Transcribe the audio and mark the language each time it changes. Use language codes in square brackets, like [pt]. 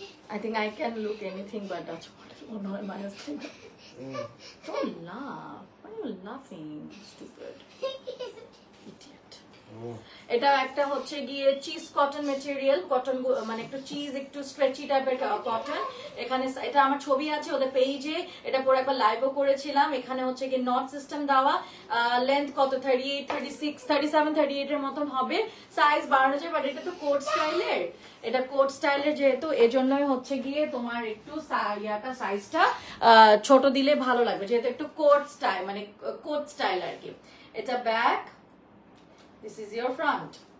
[en] I think I can look anything but Dutch model. Oh no, I'm honestly. Don't laugh. Why are you laughing, stupid idiot? [bn] এটা একটা হচ্ছে গিয়ে cheese cotton material, cotton মানে একটু cheese একটু stretchy টাইপের cotton. এখানে এটা আমার ছবি আছে ওদের পেজে, এটা পরে একবার লাইভও করেছিলাম। এখানে হচ্ছে গিয়ে নট সিস্টেম দেওয়া, লেন্থ কত 38, 36, 37, 38 এর মতন হবে, সাইজ বাড়ানো যায়, বাট এটা তো কোট স্টাইলের, এটা কোট স্টাইলের যেহেতু এজন্যই হচ্ছে গিয়ে তোমার একটু ইয়াটা সাইজটা ছোট দিলে ভালো লাগবে, যেহেতু একটু কোট স্টাইল মানে কোট স্টাইল আর কি। এটা back, [en] this is your front.